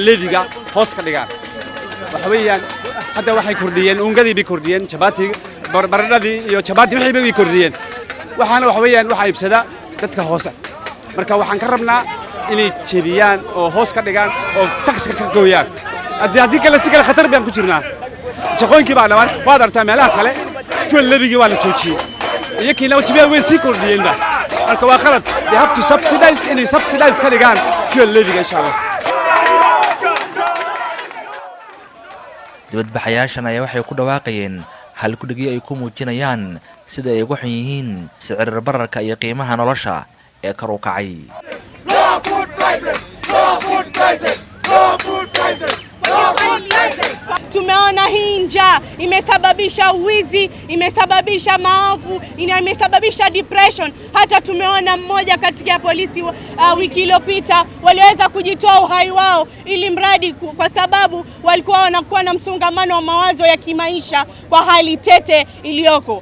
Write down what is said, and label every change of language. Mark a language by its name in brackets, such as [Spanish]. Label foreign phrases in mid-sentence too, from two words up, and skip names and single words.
[Somali] leviga hoos ka dhigaan waxa weeyaan hadda waxay kordhiyeen ungadii bay kordhiyeen jabaati baradhadii iyo jabaati wixii bay kordhiyeen waxaana waxa weeyaan waxa iibsada dadka hoose marka waxaan ka rabnaa inay jabiyaan oo hoos ka dhigaan oo taxka ka gooyaan haddii kale si kale khatar baan ku jirnaa shaqooyinkii baa dhamaan waad artaa meelaha kale [English] fuel levy [Somali] waa la joojiyay iyakiina si weyn sii kordhiyeenba marka waa qalad [English] they have to subsidize [Somali] ka dhigaan fuel levyga [Arabic] insha Allah [Somali] dibadbaxayaashan ayaa waxay ku dhawaaqayeen hal ku dhigay ay ku muujinayaan sida ay ugu xun yihiin sicir bararka iyo qiimaha nolosha ee kor u kacay [Swahili] Tumeona hii njaa imesababisha wizi, imesababisha maafu, imesababisha depression. Hata tumeona mmoja katika polisi wiki iliyopita waliweza kujitoa uhai wao ili mradi kwa sababu walikuwa wanakuwa na msongamano wa mawazo ya kimaisha kwa hali tete iliyoko.